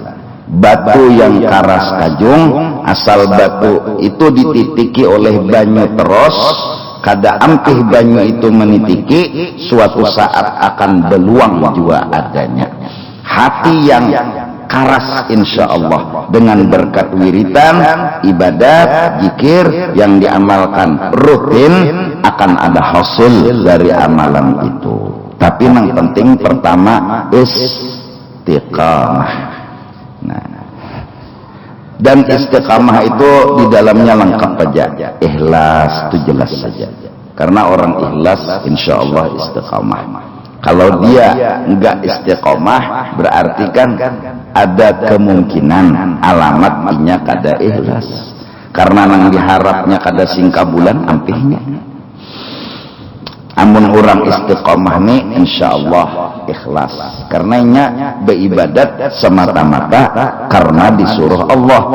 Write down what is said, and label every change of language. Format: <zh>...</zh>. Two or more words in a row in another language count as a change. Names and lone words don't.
<bjn>Batu yang karas kajung, asal batu itu dititiki oleh banyu terus, kada ampih banyu itu menitiki, suatu saat akan beluang jua adanya.</bjn> <id>Hati yang karas</id> <ar>insya Allah</ar> <id>dengan berkat wiritan, ibadat, zikir yang diamalkan rutin akan ada hasil dari amalan itu. Tapi yang penting pertama istiqamah. Nah, dan istiqamah itu di dalamnya lengkap saja. Ikhlas itu jelas saja. Karena orang ikhlas</id> <ar>insya Allah</ar> <id>istiqamah. Kalau dia enggak istiqamah berarti kan ada kemungkinan alamatnya kada ikhlas.</id> <bjn>Karena nang diharapnya kada singkabulan ampihnya. Amun orang istiqamah nih insyaallah ikhlas.</bjn> <id>Karenanya beribadat semata-mata karena disuruh Allah.</id>